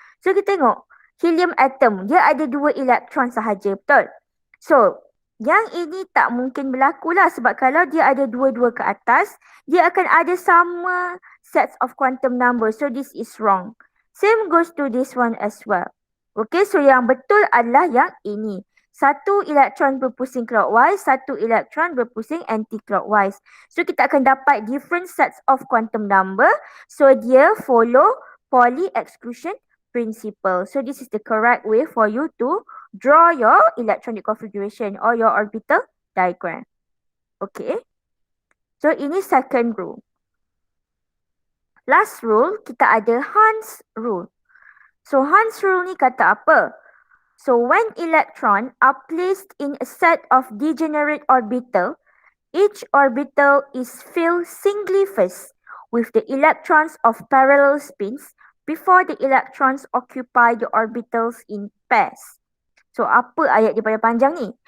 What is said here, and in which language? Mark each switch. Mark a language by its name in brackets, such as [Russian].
[Malay] So kita tengok helium atom dia ada 2 elektron sahaja, betul? So yang ini tak mungkin berlaku lah, sebab kalau dia ada 2 ke atas dia akan ada sama sets of quantum number. [English] So this is wrong. Same goes to this one as well. [Malay] Okay, so yang betul adalah yang ini. 1 elektron berpusing clockwise, 1 elektron berpusing anti-clockwise. So kita akan dapat [English] different sets of quantum number. [Malay] So dia follow Pauli exclusion principle. [English] So this is the correct way for you to draw your electronic configuration or your orbital diagram. Okay. So [Malay] ini [English] second rule. Last rule [Malay] kita ada [English] Hans rule. [Malay] So Hans rule ni kata apa? [English] So when electrons are placed in a set of degenerate orbital, each orbital is filled singly first with the electrons of parallel spins before the electrons occupy the orbitals in pairs. [Malay] So apa ayat dia pada panjang ni?